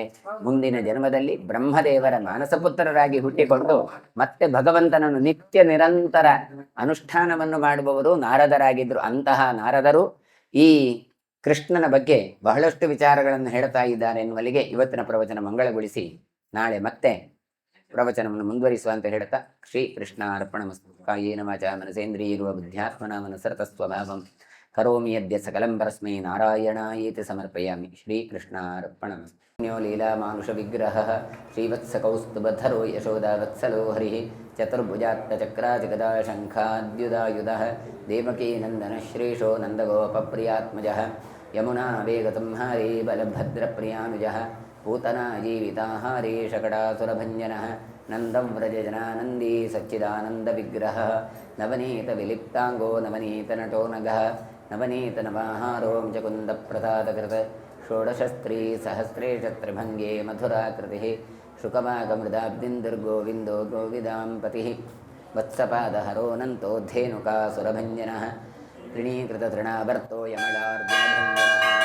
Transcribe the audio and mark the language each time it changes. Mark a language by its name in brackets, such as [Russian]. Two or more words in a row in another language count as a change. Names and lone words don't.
[Kannada] ಮುಂದಿನ ಜನ್ಮದಲ್ಲಿ ಬ್ರಹ್ಮದೇವರ ಮಾನಸಪುತ್ರರಾಗಿ ಹುಟ್ಟಿಕೊಂಡು ಮತ್ತೆ ಭಗವಂತನನ್ನು ನಿತ್ಯ ನಿರಂತರ ಅನುಷ್ಠಾನವನ್ನು ಮಾಡುವವರು ನಾರದರಾಗಿದ್ದರು. ಅಂತಹ ನಾರದರು ಈ ಕೃಷ್ಣನ ಬಗ್ಗೆ ಬಹಳಷ್ಟು ವಿಚಾರಗಳನ್ನು ಹೇಳ್ತಾ ಇದ್ದಾರೆ ಎನ್ನುವಲ್ಲಿಗೆ ಇವತ್ತಿನ ಪ್ರವಚನ ಮಂಗಳಗೊಳಿಸಿ ನಾಳೆ ಮತ್ತೆ ಪ್ರವಚನವನ್ನು ಮುಂದುವರಿಸುವ ಅಂತ ಹೇಳ್ತಾ, [Sanskrit] ಶ್ರೀ ಕೃಷ್ಣ ಅರ್ಪಣಮಸ್ತು. ಕಾಯೇನ ವಾಚಾ ಮನಸೇಂದ್ರಿಯೈರ್ವಾ ಬುದ್ಧ್ಯಾತ್ಮನಾ ಮನಸರ್ತಸ್ವಭಾವಂ ಕರೋಮಿ ಯದ್ಯ ಸಕಲಂ ಪರಸ್ಮೈ ನಾರಾಯಣಾಯೇತಿ ಸಮರ್ಪಯಾಮಿ. ಶ್ರೀಕೃಷ್ಣಾರ್ಪಣಮಸ್ತು. ಲೀಲಾ ಮಾನುಷ ವಿಗ್ರಹ ಶ್ರೀವತ್ಸಕೌಸ್ತುಭಧರೋ ಯಶೋದಾವತ್ಸಲೋ ಹರಿ ಚತುರ್ಭುಜಾತ್ಮಚಕ್ರಾಧಿಗದಾ ಶಂಖಾದ್ಯುದಾಯುಧಃ ದೇವಕೀ ನಂದನ ಶ್ರೇಷೋ ನಂದಗೋಪಪ್ರಿಯಾತ್ಮಜಃ ಯಮುನಾ ವೇಗತಂಹಾರಿ ಬಲಭದ್ರಪ್ರಿಯಾನುಜಃ पूतना जीविताहारी शकटासुरभञ्जनः नन्दव्रजजनानन्दी सच्चिदानन्दविग्रहः नवनीतविलिप्ताङ्गो नवनीतनटो नगः नवनीतनवाहारो मुकुन्दप्रसादकृत् षोडशस्त्रीसहस्रेशत्रिभङ्गे मधुराकृतिः शुकमागमृदाब्दिन्दुर्गोविन्दो गोविदाम्पतिः वत्सपादहरोऽनन्तोद्धेनुकासुरभञ्जनः तृणीकृततृणाभर्तो यमलार्जुनभञ्जनः